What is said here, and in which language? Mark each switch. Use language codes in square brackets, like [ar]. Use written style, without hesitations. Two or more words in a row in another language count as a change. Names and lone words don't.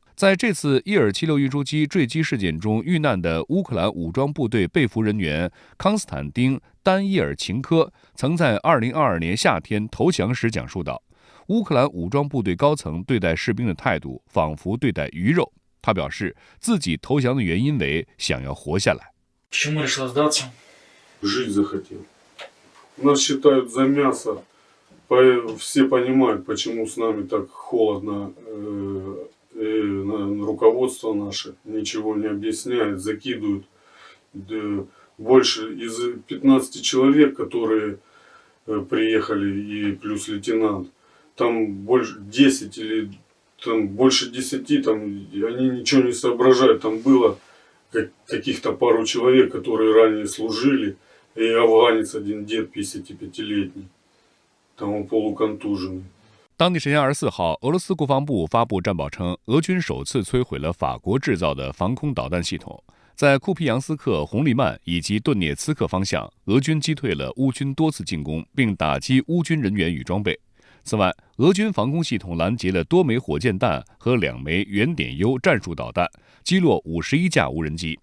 [zh] 在这次伊尔76运输机坠机事件中遇难的乌克兰武装部队被俘人员康斯坦丁·丹伊尔琴科曾在2022年夏天投降时讲述道，乌克兰武装部队高层对待士兵的态度仿佛对待鱼肉。他表示，自己投降的原因为想要活下来。 [ru] Почему решил сдаться? Жить захотел. Нас считают за мясо. Все понимают, почему с нами так холодно руководство наше ничего не объясняет, закидывают больше из 15 человек, которые приехали, и плюс лейтенант, там больше 10 или там больше 10, там они ничего не соображают, там было каких-то пару человек, которые ранее служили, и афганец один дед 55-летний, там он полуконтуженный。 [zh] 当地时间24号，俄罗斯国防部发布战报称，俄军首次摧毁了法国制造的防空导弹系统。在库皮扬斯克、红利曼以及顿涅茨克方向，俄军击退了乌军多次进攻，并打击乌军人员与装备。此外，俄军防空系统拦截了多枚火箭弹和2枚原点 U 战术导弹，击落51架无人机。